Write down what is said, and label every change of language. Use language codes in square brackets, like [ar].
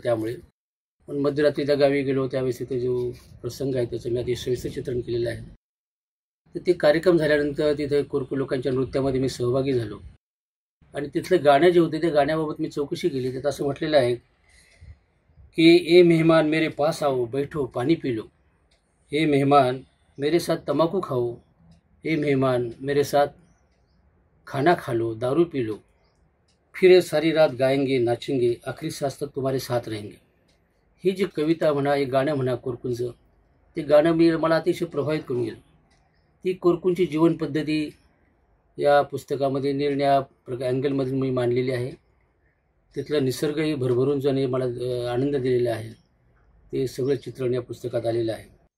[mr] त्यामुळे पण मध्यरात्री त्या गावी गेलो त्यावेळेस तिथे जो प्रसंग आहे त्याचं मी अतिशय सविस्तर चित्रण केलेलं आहे. तर ते कार्यक्रम झाल्यानंतर तिथे कोरकू लोकांच्या नृत्यामध्ये मी सहभागी झालो आणि तिथले गाणे जे होते ते गाण्याबाबत मी चौकशी केली. त्यात असं म्हटलेलं आहे कि [hi] ए मेहमान मेरे पास आओ, बैठो पानी पी लो. ए मेहमान मेरे साथ तम्बाकू खाओ. ए मेहमान मेरे साथ खाना खा लो, दारू पी लो. फिर ये सारी रात गाएंगे, नाचेंगे, आखिरी सांस तक तुम्हारे साथ रहेंगे. [mr] ही जी कविता म्हणा, हे गाणं म्हणा कोरकूंचं, ते गाणं मला अतिशय प्रभावित करून गेलं. ती कोरकूंची जीवनपद्धती या पुस्तकामध्ये निरनिराळ्या अँगलमधून मी मांडलेली आहे. तिथला निसर्गही भरभरून जाणे मला आनंद दिलेला आहे. ते सगळं चित्रण या पुस्तकात आलेलं आहे.